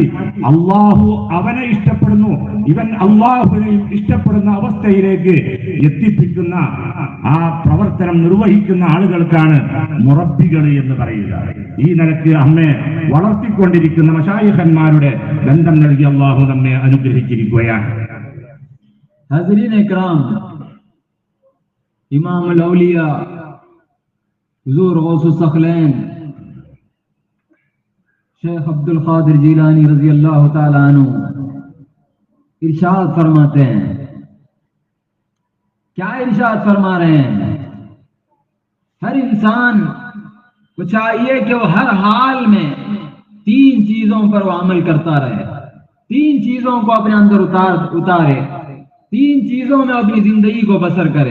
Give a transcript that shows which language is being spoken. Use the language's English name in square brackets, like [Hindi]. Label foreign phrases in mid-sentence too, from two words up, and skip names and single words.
[Malayalam] അള്ളാഹു അവനെ ഇഷ്ടപ്പെടുന്നു, ഇവൻ അള്ളാഹുവിനെയും ഇഷ്ടപ്പെടുന്ന അവസ്ഥയിലേക്ക് എത്തിപ്പിക്കുന്ന ആ പ്രവർത്തനം നിർവഹിക്കുന്ന ആളുകൾക്കാണ് മുറബ്ബികൾ എന്ന് പറയുക. ഈ നിലയ്ക്ക് നമ്മെ വളർത്തിക്കൊണ്ടിരിക്കുന്ന മശായിഖന്മാരുടെ ബന്ധം നൽകി അള്ളാഹു നമ്മെ അനുഗ്രഹിച്ചിരിക്കുകയാണ്. [Hindi] हाज़रीन इकराम, इमाम अल औलिया हुज़ूर गौसुस सखलैन शेख अब्दुल क़ादिर जीलानी [Arabic] رضي الله تعالى عنه [Hindi] इरशाद फरमाते हैं। क्या इरशाद फरमा रहे हैं? हर इंसान को चाहिए कि वो हर हाल में 3 चीजों पर वो अमल करता रहे, 3 चीजों को अपने अंदर उतारे, 3 चीजों में अपनी जिंदगी को बसर करे।